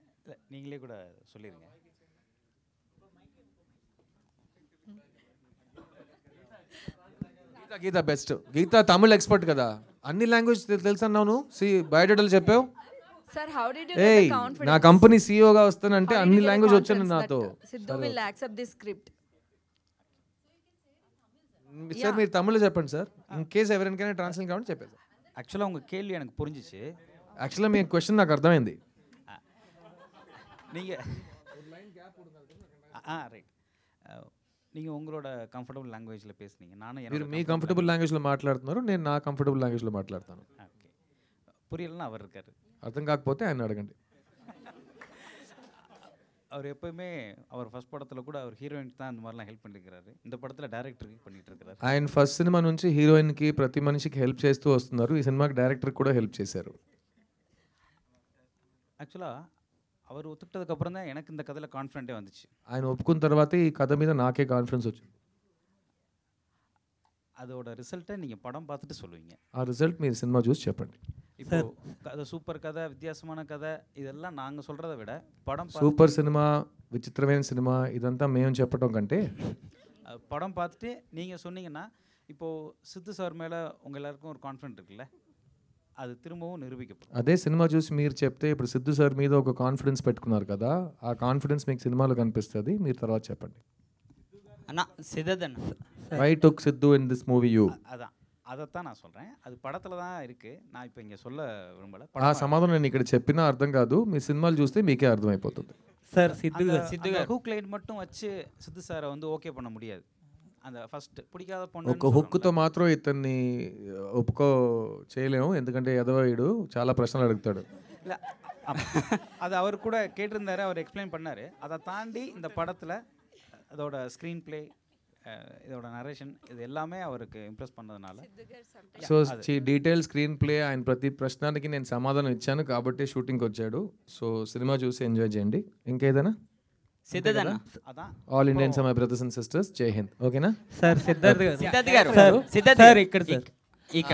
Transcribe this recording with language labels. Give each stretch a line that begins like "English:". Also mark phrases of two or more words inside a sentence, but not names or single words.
Tamil: நீங்களே கூட சொல்லிடுங்க.
Telugu: గీత బెస్ట్. గీత తమిళ్ ఎక్స్పర్ట్ కదా, అన్ని లాంగ్వేజ్ తెలుసు అన్నావు. బయోడేటాలు చెప్పావు.
English: Sir, how did you
Telugu: ఏయ్,
English: get the confidence?
Telugu: నా కంపెనీ సీఈఓగా వస్తానంటే
English: How did
Telugu: అన్ని
English: you get the
Telugu: లాంగ్వేజ్ వచ్చాను
English: confidence
Telugu: నాతో.
English: that Sidhu will accept this script?
Telugu: సార్ మీరు తమిళ్లో చెప్పండి సార్,
English: in case
Telugu: ఎవరికైనా ట్రాన్స్లేట్ కావాలని చెప్పేది.
Tamil: ஆக்சுவலாக உங்கள் கேள்வி எனக்கு புரிஞ்சிச்சு.
Telugu: యాక్చువల్గా మీ క్వశ్చన్ నాకు అర్థమైంది.
Tamil: நீங்கள் ரைட், நீங்கள் உங்களோட கம்ஃபர்டபுள் லாங்குவேஜில் பேசுனீங்க, நானும்
Telugu: మీరు మీ కంఫర్టబుల్ లాంగ్వేజ్లో మాట్లాడుతున్నారు, నేను నా కంఫర్టబుల్ లాంగ్వేజ్లో మాట్లాడతాను.
Tamil: ஓகே, புரியலன்னா அவர் இருக்கார்.
Telugu: అర్థం కాకపోతే ఆయన అడగండి.
Tamil: அவர் எப்போயுமே அவர் ஃபர்ஸ்ட் படத்தில் கூட அவர் ஹீரோயினுக்கு தான் அந்த மாதிரிலாம் ஹெல்ப் பண்ணியிருக்கிறாரு. இந்த படத்தில் டேரக்டருக்கு பண்ணிட்டு இருக்கிறாரு.
Telugu: ఆయన ఫస్ట్ సినిమా నుంచి హీరోయిన్కి ప్రతి మనిషికి హెల్ప్ చేస్తూ వస్తున్నారు. ఈ సినిమాకి డైరెక్టర్కి కూడా హెల్ప్ చేశారు.
Tamil: ஆக்சுவலாக அவர் ஒத்துக்கிட்டதுக்கப்புறம் தான் எனக்கு இந்த கதையில் கான்ஃபிடென்ட்டே வந்துச்சு.
Telugu: ఆయన ఒప్పుకున్న తర్వాతే ఈ కథ మీద నాకే కాన్ఫిడెన్స్ వచ్చింది.
Tamil: அதோட ரிசல்ட்டை நீங்கள் படம் பார்த்துட்டு சொல்லுவீங்க.
Telugu: ఆ రిజల్ట్ మీరు సినిమా చూసి చెప్పండి.
Tamil: இப்போ கதை சூப்பர் கதை, வித்தியாசமான கதை, இதெல்லாம் நாங்கள் சொல்கிறத விட படம்
Telugu: సూపర్ సినిమా, విచిత్రమైన సినిమా ఇదంతా మేము చెప్పడం కంటే
Tamil: படம் பார்த்துட்டு நீங்கள் சொன்னீங்கன்னா, இப்போது சித்து சார் மேலே உங்கள் எல்லாருக்கும் ஒரு கான்ஃபிடென்ட் இருக்குல்ல,
Telugu: అది తిరుమவும் నిరూపించబడుతుంది. అదే సినిమా చూసి మీరు చెప్తే ఇప్పుడు సిద్ధు సార్ మీద ఒక కాన్ఫిడెన్స్ పెట్టుకున్నారు కదా, ఆ కాన్ఫిడెన్స్ మీకు సినిమాలో కనిపిస్తుంది. మీరు తర్వాత చెప్పండి. అన్న సిద్ధన్న
English: Why took Siddhu in this movie you?
Tamil: அதான் அதைத்தான் நான் சொல்கிறேன். அது படத்தில் தான் இருக்குது, நான் இப்போ இங்கே சொல்ல விரும்பலை.
Telugu: ఆ సమాధానం నేను ఇక్కడ చెప్పినా అర్థం కాదు, మీ సినిమాలు చూస్తే మీకే అర్థమైపోతుంది. సార్
Tamil: சித்து
English: hook line
Tamil: மட்டும் வச்சு சித்து சாரை வந்து ஓகே பண்ண முடியாது. அந்த ఫస్ట్ பிடிக்காத
Telugu: ఒక
Tamil: பொண்ணு
Telugu: హుక్తో మాత్రం ఇతన్ని ఒప్పుకో చేయలేము, ఎందుకంటే ఎదవాయుడు చాలా ప్రశ్నలు అడుగుతాడు.
Tamil: இல்லை, அது அவர் கூட கேட்டிருந்தாரு, அவர் எக்ஸ்பிளைன் பண்ணார். அதை தாண்டி இந்த படத்தில் அதோட
English: screen play,
Tamil: இதோட நரேஷன், இது எல்லாமே அவருக்கு ఇంప్రెస్ பண்ணதுனால
Telugu: సో
English: detail screen play,
Telugu: ఆయన ప్రతి ప్రశ్నకి నేను సమాధానం ఇచ్చాను కాబట్టి షూటింగ్కి వచ్చాడు. సో సినిమా చూసి ఎంజాయ్ చేయండి. ఇంకేదైనా? సిద్ధన్న
English: All Indians my brothers and sisters,
Hindi: जय हिंद.
Telugu: ఓకేనా సార్? సిద్ధార్థ్ గారు ఇక్కడ